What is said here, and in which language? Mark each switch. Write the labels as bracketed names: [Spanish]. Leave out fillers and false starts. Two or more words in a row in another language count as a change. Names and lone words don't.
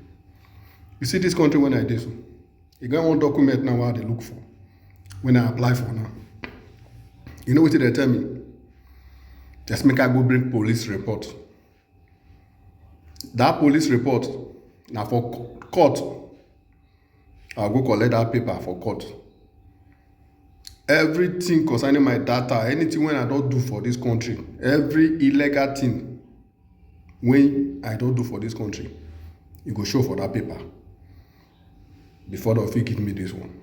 [Nigerian Pidgin] You see this country when I dey so, you get one document now wey I dey look for. When I apply for now, you know wetin they tell me? Just make I go bring police report. That police report na for court. I'll go collect that paper for court. Everything concerning my data, anything when I don't do for this country, every illegal thing when I don't do for this country, you go show for that paper before the fit give me this one.